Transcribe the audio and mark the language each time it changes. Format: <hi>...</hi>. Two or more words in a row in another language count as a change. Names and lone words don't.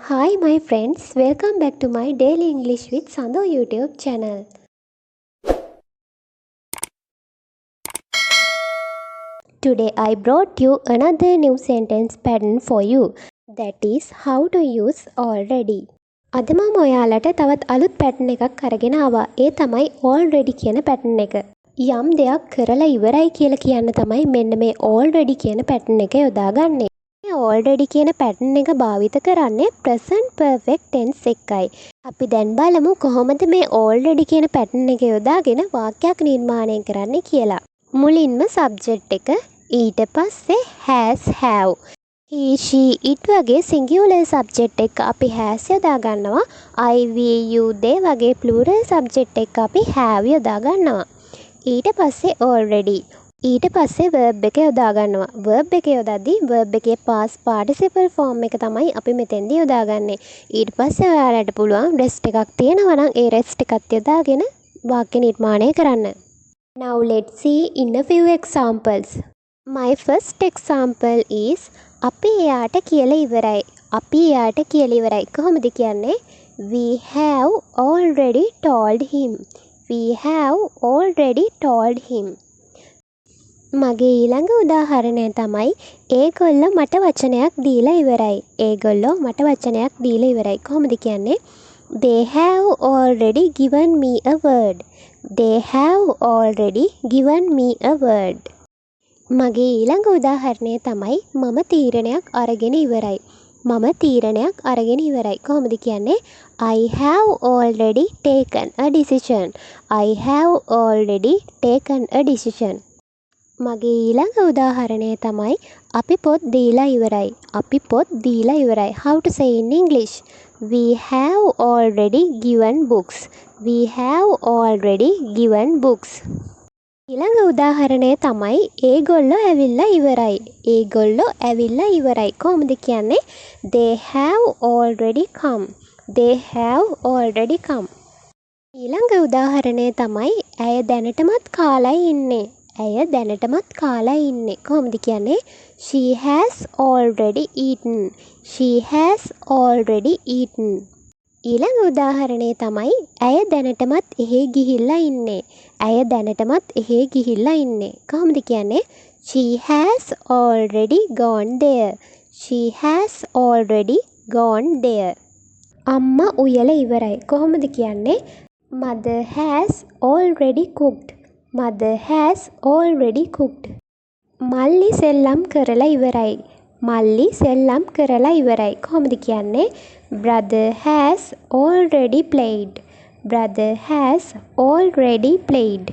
<en>Hi my friends, welcome back to my Daily English with Sandhu YouTube channel. Today I brought you another new sentence pattern for you. That is how to use already.</en> <si>අද මම ඔයාලට තවත් අලුත් පැටර්න් එකක් අරගෙන ආවා. ඒ තමයි already කියන පැටර්න් එක. යම් දෙයක් කරලා ඉවරයි කියලා කියන්න තමයි මෙන්න මේ already කියන පැටර්න් එක යොදාගන්නේ. already කියන පැටර්න් එක භාවිත කරන්නේ</si> <en>present perfect tense</en> <si>එකයි. අපි දැන් බලමු කොහොමද මේ already කියන පැටර්න් එක යොදාගෙන වාක්‍යයක් නිර්මාණය කරන්න කියලා. මුලින්ම subject එක, ඊට පස්සේ</si> <en>has have. he she it</en> <si>වගේ</si> <en>singular subject</en> <si>එක අපි has යොදා ගන්නවා.</si> <en>I we you they</en> <si>වගේ</si> <en>plural subject</en> <si>එක අපි have යොදා ගන්නවා. ඊට පස්සේ already ඊට පස්සේ verb එක යොදා ගන්නවා. verb එක යොදද්දී verb එකේ</si> <en>past participle form</en> <si>එක තමයි අපි මෙතෙන්දී යොදාගන්නේ. ඊට පස්සේ ඔයාලට පුළුවන් rest එකක් තියෙනවා නම් ඒ rest එකත් යොදාගෙන වාක්‍ය නිර්මාණය කරන්න.</si> <en>Now let's see in a few examples. My first example is</en> <si>අපි එයාට කියලා ඉවරයි. අපි එයාට කියලා ඉවරයි. කොහොමද කියන්නේ?</si> <en>We have already told him. We have already told him.</en> <si>මගේ ඊළඟ උදාහරණය තමයි ඒගොල්ලෝ මට වචනයක් දීලා ඉවරයි. ඒගොල්ලෝ මට වචනයක් දීලා ඉවරයි. කොහොමද කියන්නේ?</si> <en>They have already given me a word. They have already given me a word.</en> <si>මගේ ඊළඟ උදාහරණය තමයි මම තීරණයක් අරගෙන ඉවරයි. මම තීරණයක් අරගෙන ඉවරයි. කොහොමද කියන්නේ?</si> <en>I have already taken a decision. I have already taken a decision.</en> <si>මගේ ඊළඟ උදාහරණය තමයි අපි පොත් දීලා ඉවරයි. අපි පොත් දීලා ඉවරයි.</si> <en>How to say in English? We have already given books. We have already given books.</en> <si>ඊළඟ උදාහරණය තමයි ඒගොල්ලෝ ඇවිල්ලා ඉවරයි. ඒගොල්ලෝ ඇවිල්ලා ඉවරයි. කොහොමද කියන්නේ?</si> <en>They have already come. They have already come.</en> <si>ඊළඟ උදාහරණය තමයි ඇය දැනටමත් කාලා ඉන්නේ. ඇය දැනටමත් කාලා ඉන්නේ. කොහොමද කියන්නේ?</si> <en>She has already eaten. She has already eaten.</en> <si>ඊළඟ උදාහරණය තමයි ඇය දැනටමත් එහෙ ගිහිල්ලා ඉන්නේ. ඇය දැනටමත් එහෙ ගිහිල්ලා ඉන්නේ. කොහොමද කියන්නේ?</si> <en>She has already gone there. She has already gone there.</en> <si>අම්මා උයලා ඉවරයි. කොහොමද කියන්නේ?</si> <en>Mother has already cooked. Mother has already cooked.</en> <si>මල්ලි සෙල්ලම් කරලා ඉවරයි. මල්ලි සෙල්ලම් කරලා ඉවරයි. කොහොමද කියන්නේ?</si> <en>Brother has already played. Brother has already played.</en>